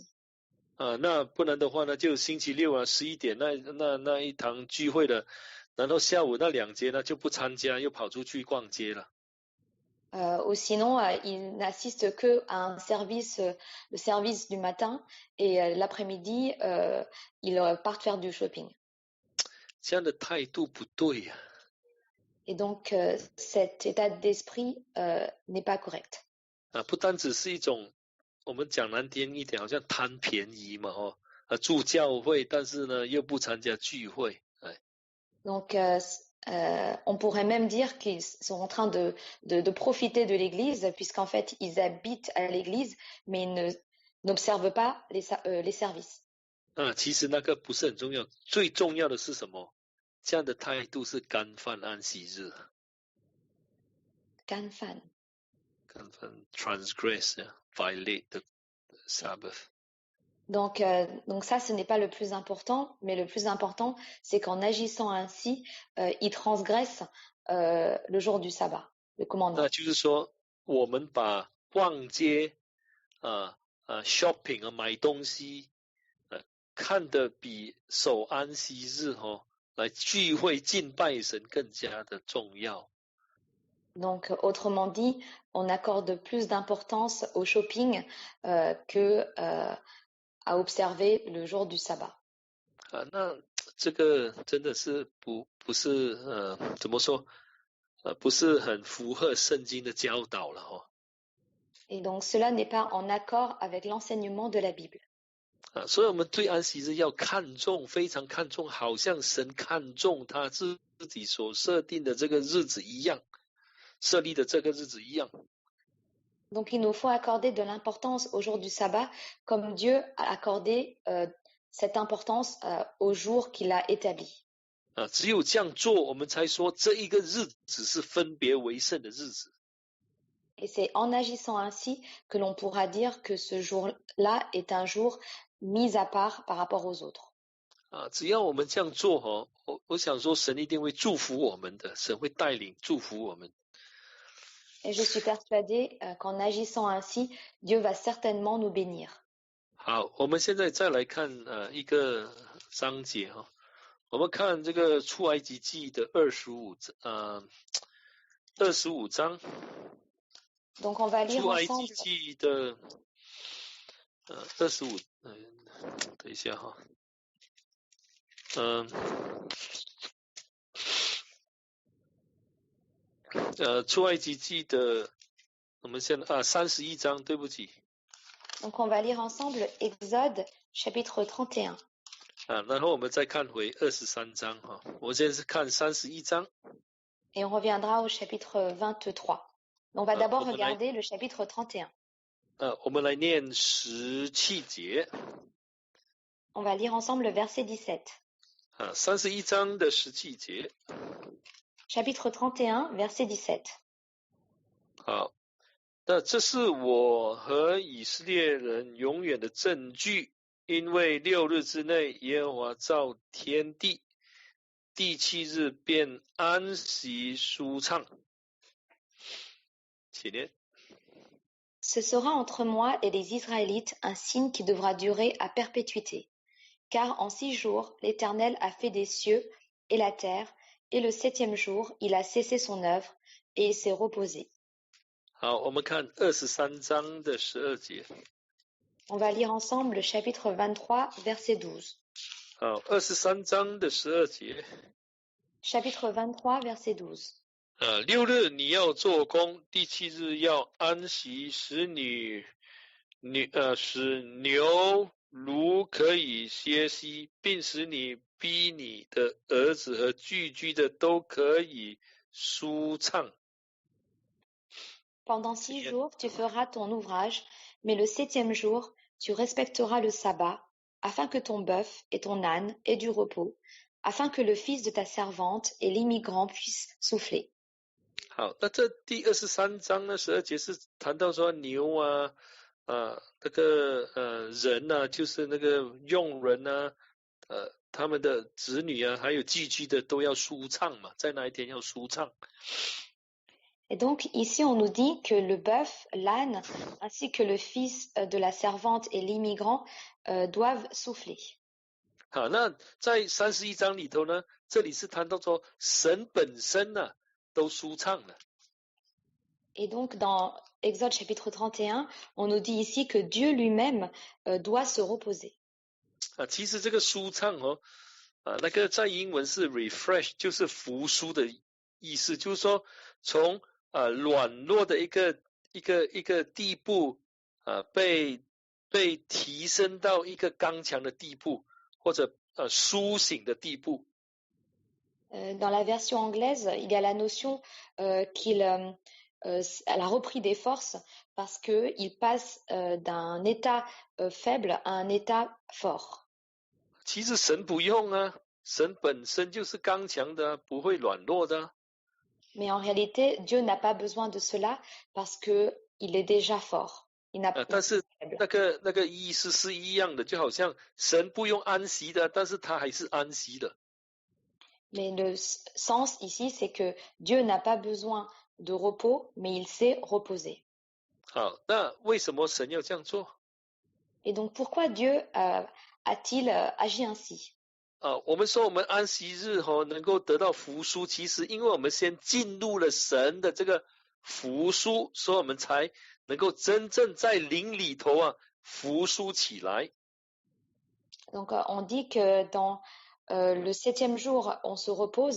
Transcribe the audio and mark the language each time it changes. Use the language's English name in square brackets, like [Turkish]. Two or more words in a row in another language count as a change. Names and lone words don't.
[Chinese] 那不然的话呢，就星期六11点那一堂聚会了，然后下午那2节呢就不参加，又跑出去逛街了。 [French] Ou sinon, ils n'assistent que à un service, le service du matin, et l'après-midi, ils partent faire du shopping. [Chinese] 这样的态度不对呀。 [French] Et donc, cet état d'esprit n'est pas correct. [Chinese] 不单只是一种，我们讲难听一点，好像贪便宜嘛住教会，但是呢又不参加聚会。 [French] Donc, On pourrait même dire qu'ils sont en train de profiter de l'Église, puisqu'en fait, ils habitent à l'Église, mais ils n'observent pas les services. [Chinese] 其实那个不是很重要，最重要的是什么？这样的态度是干犯安息日，干犯。 [English] 干犯 transgress, violate the Sabbath. [French] Donc ça, ce n'est pas le plus important, mais le plus important, c'est qu'en agissant ainsi, ils transgressent le jour du sabbat, le [Chinese] 那 [French] commandement. [Chinese] 就是说，我们把逛街shopping 买东西看得比守安息日来聚会敬拜神更加的重要。 [French] Donc, autrement dit, on accorde plus d'importance au shopping que à observer le jour du sabbat. [Chinese] 那这个真的是不是怎么说不是很符合圣经的教导了 [French] Et donc, cela n'est pas en accord avec l'enseignement de la Bible. [Chinese] 所以我们对安息日要看重，非常看重，好像神看重他自己所设定的这个日子一样，设立的这个日子一样。 [French] Donc, il nous faut accorder de l'importance au jour du sabbat, comme Dieu a accordé cette importance au jour qu'il a établi. [Chinese] 只有这样做，我们才说这一个日子是分别为圣的日子。 [French] Et c'est en agissant ainsi que l'on pourra dire que ce jour-là est un jour mis à part par rapport aux autres. [Chinese] 只要我们这样做我想说神一定会祝福我们的，神会带领祝福我们。 [French] Et je suis persuadée qu'en agissant ainsi, Dieu va certainement nous bénir. [Chinese] 好，我们现在再来看一个章节我们看这个出埃及记的25章。 [French] Donc on va lire [Chinese] 出埃及 [French] ensemble. [Chinese] 记的25，等一下出埃及记的，我们现在31章，对不起。 [French] Donc on va lire ensemble Exode chapitre 31. [Chinese] 然后我们再看回23章我现在是看31章。 [French] Et on reviendra au chapitre 23. On va d'abord regarder le chapitre 31. [Chinese] 我们来念17节。 [French] On va lire ensemble le verset 17. [Chinese] 31 章的17节。 [French] Chapitre 31, verset 17. [Chinese] 好，那这是我和以色列人永远的证据，因为6日之内，耶和华造天地，第7日便安息舒畅。请念。 [French] Ce sera entre moi et les Israélites un signe qui devra durer à perpétuité. Car en 6 jours, l'Éternel a fait des cieux et la terre, et le 7e jour, il a cessé son œuvre, et il s'est reposé. [Chinese] 好，我们看23章的12节。 [French] On va lire ensemble le chapitre 23, verset 12. [Chinese] 好，23章的12节。 [French] Chapitre 23, verset 12. [Chinese] 6 日你要做工，第7日要安息，使牛驴可以歇息，并使你逼你的儿子和寄居的都可以舒畅。 [French] Pendant 6 jours, tu feras ton ouvrage, mais le 7e jour, tu respecteras le sabbat, afin que ton bœuf et ton âne aient du repos, afin que le fils de ta servante et l'immigrant puissent souffler. [Chinese] 好，那这第23章呢，12节是谈到说牛那个人就是那个佣人他们的子女还有寄居的都要舒畅嘛，在那一天要舒畅。 [French] Et donc ici on nous dit que le bœuf, l'âne, ainsi que le fils de la servante et l'immigrant doivent souffler. [Chinese] 好，那在31章里头呢，这里是谈到说神本身都舒畅了。 [French] Et donc dans Exode chapitre 31, on nous dit ici que Dieu lui-même doit se reposer. [Chinese] 其实这个舒畅那个在英文是 refresh， 就是复苏的意思，就是说从软弱的一个地步被提升到一个刚强的地步，或者苏醒的地步。 [French] Dans la version anglaise, il y a la notion elle a repris des forces parce qu'il passe d'un état faible à un état fort. 其实神不用啊，神本身就是刚强的，不会软弱的。 Mais en réalité, Dieu n'a pas besoin de cela parce que il est déjà fort. Il n'a [Chinese] 但是 [French] faible. [Chinese] 那个意思是一样的，就好像神不用安息的，但是他还是安息的。 [French] Mais le sens ici, c'est que Dieu n'a pas besoin de repos, mais il sait reposer. [Chinese] 好，那为什么神要这样做？ [French] Et donc, pourquoi Dieu a-t-il agi ainsi? [Chinese] 我们说我们安息日能够得到福殊，其实因为我们先进入了神的这个福殊，所以我们才能够真正在灵里头福殊起来。 [French] Donc, on dit que dans le 7e jour, on se repose.